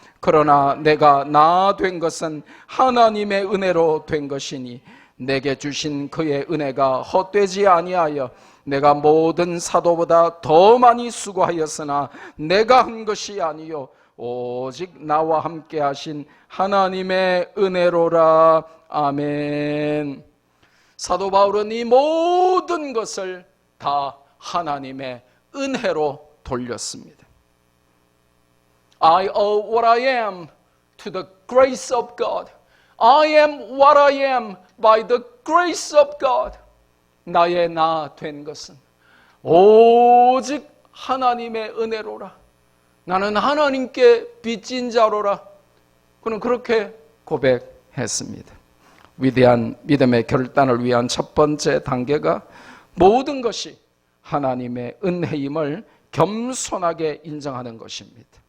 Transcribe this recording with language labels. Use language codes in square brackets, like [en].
[ko] 그러나 내가 나 된 것은 하나님의 은혜로 된 것이니 내게 주신 그의 은혜가 헛되지 아니하여 내가 모든 사도보다 더 많이 수고하였으나 내가 한 것이 아니요 오직 나와 함께 하신 하나님의 은혜로라. 아멘. 사도 바울은 이 모든 것을 다 하나님의 은혜로 돌렸습니다. [en] I owe what I am to the grace of God. I am what I am by the grace of God. [ko] 나의 나 된 것은 오직 하나님의 은혜로라. 나는 하나님께 빚진 자로라. 그는 그렇게 고백했습니다. 위대한 믿음의 결단을 위한 첫 번째 단계가 모든 것이 하나님의 은혜임을 겸손하게 인정하는 것입니다.